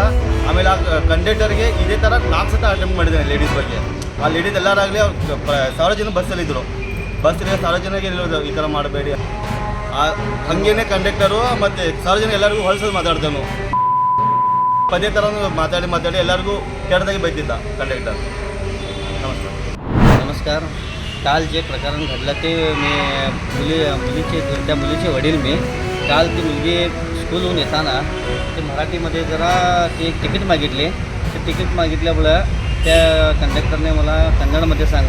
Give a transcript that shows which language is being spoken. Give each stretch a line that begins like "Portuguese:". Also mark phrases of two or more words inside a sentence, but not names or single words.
Kannada: ಆಮೇಲೆ ಆ ಕಂಡಕ್ಟರ್ಗೆ ಇದೇ ಥರ 4 ಸತ ಅಟೆಂಪ್ಟ್ ಮಾಡಿದ್ದೇನೆ ಲೇಡೀಸ್ ಬಗ್ಗೆ. ಆ ಲೇಡೀಸ್ ಎಲ್ಲರಾಗಲಿ ಅವ್ರು 1,000 ಜನ ಬಸ್ಸಲ್ಲಿದ್ದರು. ಬಸ್ಸಿಗೆ 1,000 ಜನಕ್ಕೆ ಹೇಳೋದು ಈ ಥರ ಮಾಡಬೇಡಿ. ಹಾಗೇನೆ ಕಂಡಕ್ಟರು ಮತ್ತು 1,000 ಜನ ಎಲ್ಲರಿಗೂ ಹೊಲಸಲ್ಲಿ ಮಾತಾಡ್ತಾನು. ಪದೇ ಥರ ಮಾತಾಡಿ ಎಲ್ಲರಿಗೂ ಕೆಟ್ಟದಾಗಿ ಬೈತಿದ್ದ कंडक्टर.
Marathi: नमस्कार. काल जे प्रकरण घडलं ते त्या मुलीचे वडील मी काल ती मुलगी स्कूलहून येताना ते मराठीमध्ये जरा ते एक तिकीट मागितले. ते तिकीट मागितल्यामुळं त्या कंडक्टरने मला कन्नडमध्ये सांग म्हटले.